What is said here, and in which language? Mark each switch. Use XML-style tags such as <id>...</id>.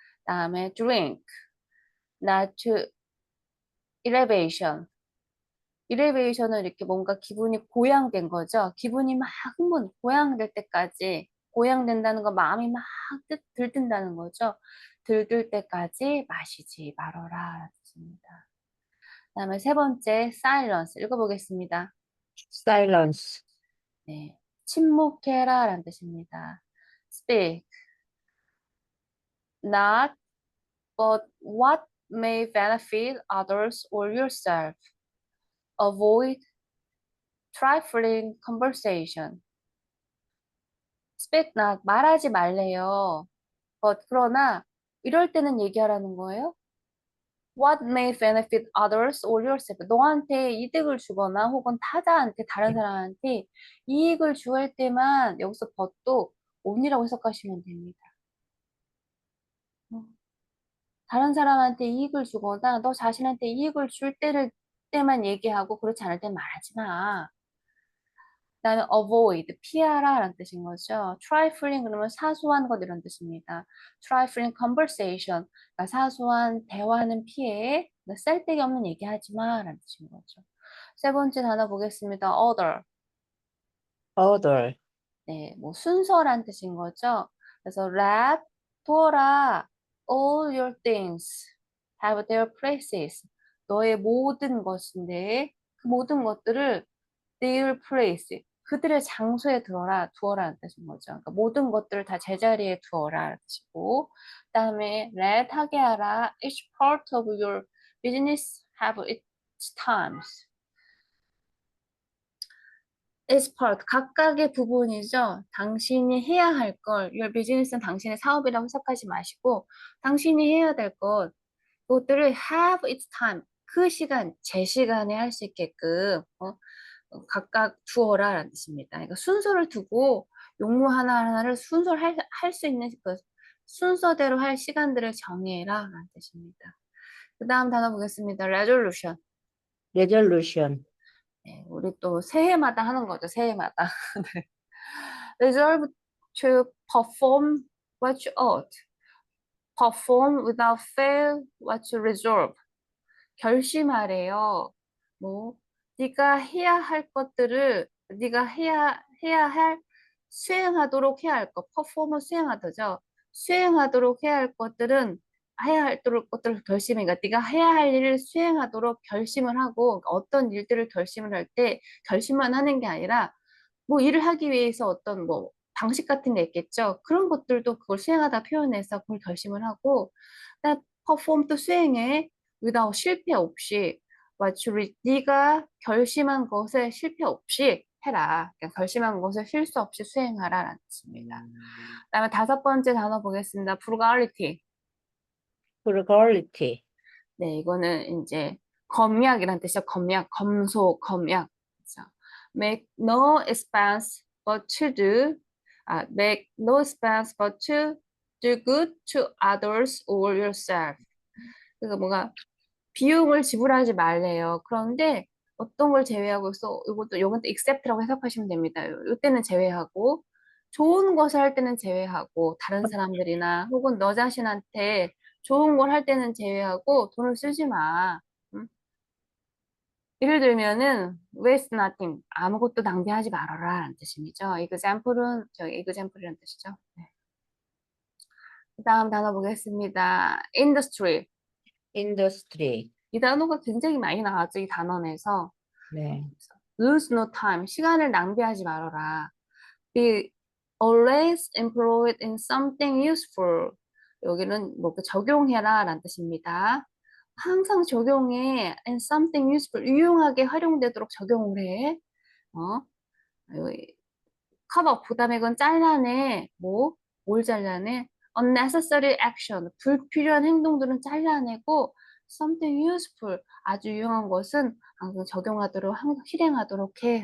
<ko>다음에</ko> <en>drink, not to elevation.</en> <ko>일리베이션은 이렇게 뭔가 기분이 고양된 거죠. 기분이 막 고양될 때까지, 고양된다는 건 마음이 막 들뜬다는 거죠. 들뜰 때까지 마시지 말아라. 뜻입니다. 그다음에 세 번째, silence. 읽어보겠습니다.</ko> <en>silence,</en> <ko>네, 침묵해라 라는 뜻입니다.</ko> <en>speak, not but what may benefit others or yourself. avoid trifling conversation. speak not,</en> <ko>말하지 말래요. but, 그러나 이럴 때는 얘기하라는 거예요.</ko> <en>What may benefit others or yourself.</en> <ko>너한테 이득을 주거나 혹은 타자한테, 다른 사람한테 이익을 주할 때만 여기서 but도 only라고 해석하시면 됩니다. 다른 사람한테 이익을 주거나 너 자신한테 이익을 줄 때만 얘기하고 그렇지 않을 땐 말하지 마. 그다음에 avoid, 피하라 라는 뜻인 거죠. trifling 그러면 사소한 것 이런 뜻입니다.</ko> <en>trifling conversation,</en> <ko>그러니까 사소한 대화는 피해, 그러니까 쓸데기 없는 얘기하지 마 라는 뜻인 거죠. 세 번째 단어 보겠습니다.</ko> <en>order, order,</en> <ko>네, 뭐 순서란 뜻인 거죠.</ko> <en>그래서 let,</en> <ko>두어라,</ko> <en>all your things have their places.</en> <ko>너의 모든 것인데 그 모든 것들을</ko> <en>their place,</en> <ko>그들의 장소에 두어라는 뜻인 거죠. 그러니까 모든 것들을 다 제자리에 두어라는 뜻이고, 그다음에 let 하게 하라,</ko> <en>each part of your business have its times.</en> <ko>each part, 각각의 부분이죠. 당신이 해야 할 걸, your business는 당신의 사업이라고 해석하지 마시고, 당신이 해야 될 것, 그것들을</ko> <en>have its time,</en> <ko>그 시간, 제 시간에 할 수 있게끔 각각 두어라라는 뜻입니다. 그러니까 순서를 두고 용무 하나하나를 순서를 할 수 있는 그 순서대로 할 시간들을 정해라라는 뜻입니다. 그 다음 단어 보겠습니다.</ko> <en>resolution. resolution,</en> <ko>네, 우리 또 새해마다 하는 거죠. 새해마다. 네.</ko> <en>resolve to perform what you ought. perform without fail what you resolve.</en> <ko>결심하래요. 뭐 네가 해야 할 것들을 네가 해야 할 수행하도록 해야 할 것, 퍼포머 수행하다죠. 수행하도록 해야 할 것들은 해야 할 것들을 결심해. 그러니까 네가 해야 할 일을 수행하도록 결심을 하고 그러니까 어떤 일들을 결심을 할 때 결심만 하는 게 아니라 뭐 일을 하기 위해서 어떤 뭐 방식 같은 게 있겠죠. 그런 것들도 그걸 수행하다 표현해서 그걸 결심을 하고 나 퍼폼 또 수행해. without 실패 없이 what 네가 결심한 것에 실패 없이 해라. 그러니까 결심한 것을 실수 없이 수행하라라는 뜻입니다. 그다음에 다섯 번째 단어 보겠습니다.</ko> <en>frugality. frugality,</en> <ko>네, 이거는 이제 검약이란 뜻이죠. 검약, 검소, 검약. 그래서</ko> <en>make no expense but to do, make no expense but to do good to others or yourself.</en> <ko>그러니까 뭔가 비용을 지불하지 말래요. 그런데 어떤 걸 제외하고 있어? 이것도 except라고 해석하시면 됩니다. 이때는 제외하고 좋은 것을 할 때는 제외하고 다른 사람들이나 혹은 너 자신한테 좋은 걸 할 때는 제외하고 돈을 쓰지 마. 응? 예를 들면은</ko> <en>waste nothing,</en> <ko>아무것도 낭비하지 말아라 라는 뜻이죠. example은 저기 example이라는 뜻이죠. 네. 그다음 단어 보겠습니다.</ko> <en>industry. industry,</en> <ko>이 단어가 굉장히 많이 나왔죠. 이 단원에서. 네,</ko> <en>lose no time,</en> <ko>시간을 낭비하지 말아라.</ko> <en>be always employed in something useful.</en> <ko>여기는 뭐 적용해라 라는 뜻입니다. 항상 적용해</ko> <en>in something useful,</en> <ko>유용하게 활용되도록 적용을 해. 여기 커버 부담액은 잘라내. 뭘 잘라내?</ko> <en>unnecessary action,</en> <ko>불필요한 행동들은 잘라내고</ko> <en>something useful,</en> <ko>아주 유용한 것은 항상 적용하도록, 항상 실행하도록 해.</ko>